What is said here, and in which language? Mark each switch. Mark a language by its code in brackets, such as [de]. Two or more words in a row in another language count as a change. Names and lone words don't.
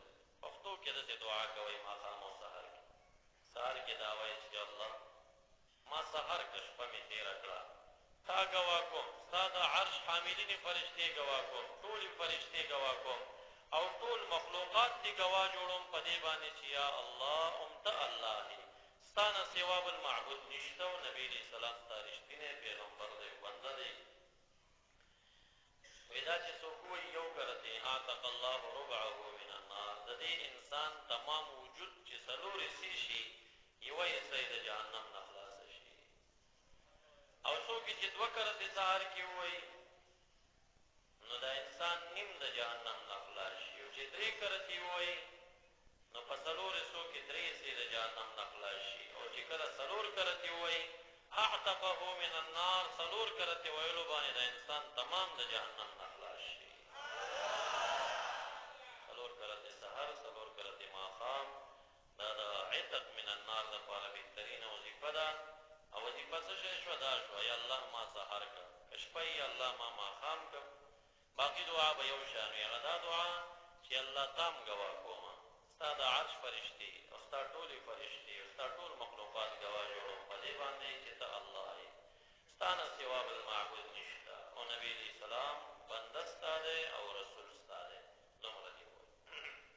[ps] پښتو کې داسې دعا کوئ ماښام او سحر کې. سحر کې دا وایي چې الله ما سحر که شپه مې تېره کړه تا ګواه کوم، ستا د عرش حاملینې فرشتې ګواه کوم، ټولې فرشتې ګواه کوم او ټول مخلوقات دې ګواه جوړوم په دې باندې چې یا الله ته الله یې، ستا نه سوا بل معبود نشته، او نبي [ar] علیه السلام [ps] ستا رښتینی پیغمبر دی، بنده دی. وایي دا چې څوک وایي یو کرتې [ar] اعتق الله ربعه من النار، [ps] د دې انسان تمام وجود چې څلور حصې شي یوه حصه یې د جهنم نه خلاصه شي. او څوک چې دوه کرتې سهار کې ووایي نو دا انسان نیم د جهنم نه خلاص شي، او چې درې کرتې ووایي نو په څلور حصو کې درې حصې د جهنم نه خلاص شي، او چې کله څلور کرتې ووایي [ar] اعتقه من النار [ps] څلور کرته ویلو باندې د انسان تمام د جهنم نه خلاص شي څلور کرته سحر څلور کرته ماښام دا د [ar] عتق من النار [ps] لپاره بهترینه وظیفه ده او وظیفه څه شی شوه دا شوه یا الله ما سحر کړه شپه یا الله ما ماښام کړه باقي دعا به یو شان وي هغه دا دعا چې الله تام ګواه کومه ستا د عرش فرشتې او ستا ټولې فرشتې او ستا ټول مخلوقات ګواه جوړوم په دې باندې چې ته الله یې ستا نه سوا بل معبود نشته او نبي [ar] علیه السلام [ps] بنده ستا دی او رسول ستا دی دومره دې ووایي